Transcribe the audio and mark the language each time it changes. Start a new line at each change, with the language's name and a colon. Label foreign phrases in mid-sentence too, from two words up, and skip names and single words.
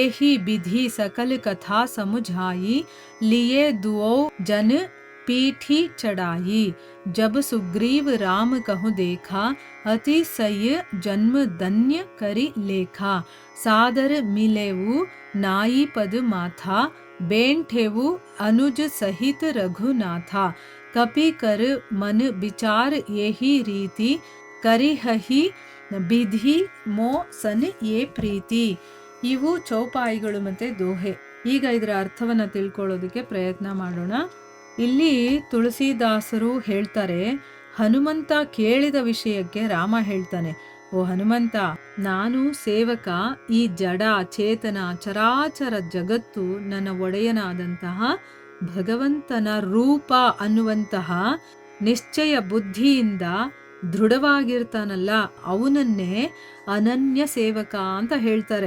Awadhi: ही विधि सकल कथा समुझाई, लिए दुओ जन पीठी चढ़ाई, जब सुग्रीव राम कहु देखा, अति सय जन्म धन्य करि लेखा, सादर मिलेवु नाई पद माथा, बेंठेवु अनुज सहित रघुनाथा, कपि कर मन विचार यही रीति, करिहहि विधि मो सन ये प्रीति.
Kannada: ಇವು ಚೌಪಾಯಿಗಳು ಮತ್ತು ದೋಹೆ. ಈಗ ಇದರ ಅರ್ಥವನ್ನು ತಿಳ್ಕೊಳ್ಳೋದಕ್ಕೆ ಪ್ರಯತ್ನ ಮಾಡೋಣ. ಇಲ್ಲಿ ತುಳಸಿದಾಸರು ಹೇಳ್ತಾರೆ, ಹನುಮಂತ ಕೇಳಿದ ವಿಷಯಕ್ಕೆ ರಾಮ ಹೇಳ್ತಾನೆ, ಓ ಹನುಮಂತ, ನಾನು ಸೇವಕ, ಈ ಜಡ ಚೇತನ ಚರಾಚರ ಜಗತ್ತು ನನ್ನ ಒಡೆಯನಾದಂತಹ ಭಗವಂತನ ರೂಪ ಅನ್ನುವಂತಹ ನಿಶ್ಚಯ ಬುದ್ಧಿಯಿಂದ ದೃಢವಾಗಿರ್ತಾನಲ್ಲ, ಅವನನ್ನೇ ಅನನ್ಯ ಸೇವಕ ಅಂತ ಹೇಳ್ತಾರೆ.